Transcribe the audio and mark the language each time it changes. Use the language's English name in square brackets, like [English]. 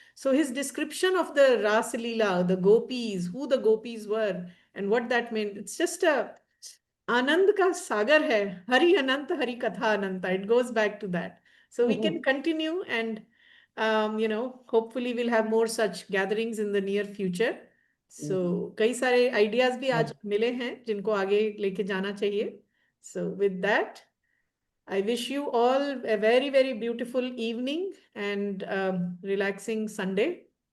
[English] So his description of the Ras Leela, the gopis, who the gopis were and what that meant, it's just a [Hindi] Anand ka sagar hai, [English] Hari Ananta, Hari Katha Ananta. It goes back to that. So we can continue and hopefully we'll have more such gatherings in the near future. [Hindi] So कई सारे ideas भी आज मिले हैं जिनको आगे लेके जाना चाहिए. [English] So with that, I wish you all a very, very beautiful evening and relaxing Sunday.